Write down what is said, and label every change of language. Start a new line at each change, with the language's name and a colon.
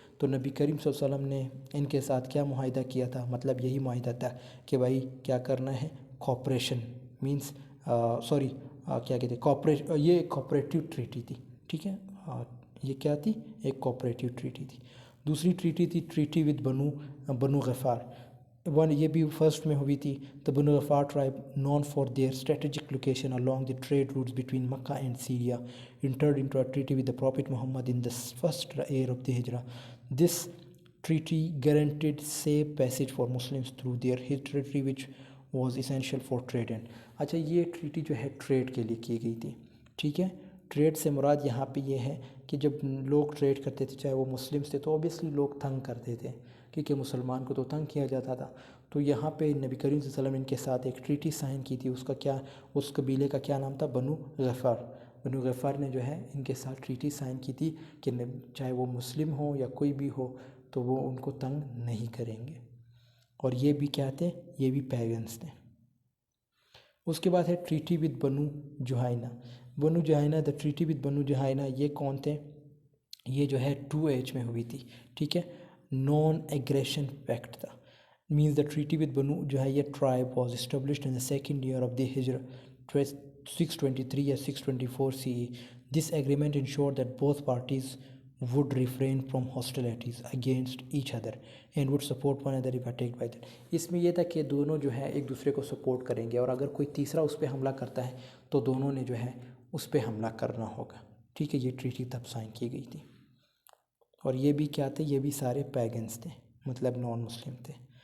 Urdu: تو نبی کریم صلی اللہ علیہ وسلم نے ان کے ساتھ کیا معاہدہ کیا تھا؟ مطلب یہی معاہدہ تھا کہ بھائی کیا کرنا ہے؟ کوپریشن مینس کیا کہتے ہیں یہ کوپریٹیو ٹریٹی تھی، ٹھیک ہے. یہ کیا تھی؟ ایک کوپریٹیو ٹریٹی تھی. دوسری ٹریٹی تھی ٹریٹی ود بنو غفار. یہ بھی فرسٹ میں ہوئی تھی.
English: The Banu Ghifar tribe known for their strategic location along the trade routes between Mecca and Syria entered into a treaty with the Prophet Muhammad in the first year of the Hijrah. This treaty guaranteed safe passage for Muslims through their territory which was essential for trade.
Urdu: اچھا یہ treaty جو ہے trade کے لیے کی گئی تھی، ٹھیک ہے. ٹریڈ سے مراد یہاں پہ یہ ہے کہ جب لوگ ٹریڈ کرتے تھے چاہے وہ مسلمس تھے تو اوبیسلی لوگ تنگ کرتے تھے، کیونکہ مسلمان کو تو تنگ کیا جاتا تھا. تو یہاں پہ نبی کریم صلی اللہ علیہ وسلم نے ان کے ساتھ ایک ٹریٹی سائن کی تھی. اس قبیلے کا کیا نام تھا؟ بنو غفار. بنو غفار نے جو ہے ان کے ساتھ ٹریٹی سائن کی تھی کہ چاہے وہ مسلم ہو یا کوئی بھی ہو تو وہ ان کو تنگ نہیں کریں گے. اور یہ بھی کیا تھے؟ یہ بھی پیگنس تھے. اس کے بعد ہے ٹریٹی ود بنو جوہائنا. بنو جوہائنا، دا ٹریٹی ود بنو جوہائنا، یہ کون تھے؟ یہ جو ہے 2H میں ہوئی تھی، ٹھیک ہے. نان ایگریشن پیکٹ تھا.
English: means the treaty with Banu Juhayya tribe was established in the second year of the Hijrah, 623 or 624 CE. This agreement ensured that both parties would refrain from hostilities against each other and would support one another if attacked by them.
Urdu: اس میں یہ تھا کہ دونوں جو ہے ایک دوسرے کو سپورٹ کریں گے، اور اگر کوئی تیسرا اس پہ حملہ کرتا ہے تو دونوں نے جو ہے اس پہ حملہ کرنا ہوگا، ٹھیک ہے. یہ ٹریٹی تب سائن کی گئی تھی. اور یہ بھی کیا تھے؟ یہ بھی سارے پیگنس تھے، مطلب نان مسلم تھے.